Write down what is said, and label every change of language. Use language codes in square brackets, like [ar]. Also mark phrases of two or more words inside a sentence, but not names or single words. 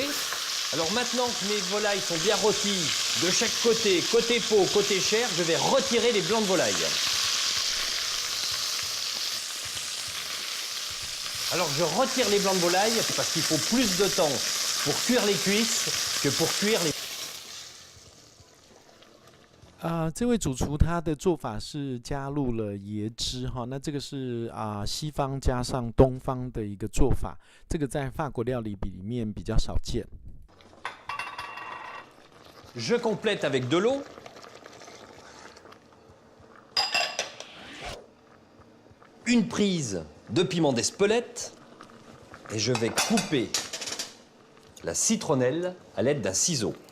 [fr] Alors maintenant que mes volailles sont bien rôties de chaque côté, côté peau, côté chair, je vais retirer les blancs de volaille. Alors je retire les blancs de volaille parce qu'il faut plus de temps pour cuire les cuisses que pour cuire les... [zh] 这位主厨他的做法是加入了椰汁哈，那这个是西方加上东方的一个做法，这个在法国料理里面比较少见。 [fr] Je complète avec de l'eau. Une prise de piment d'Espelette et je vais couper la citronnelle à l'aide d'un ciseau.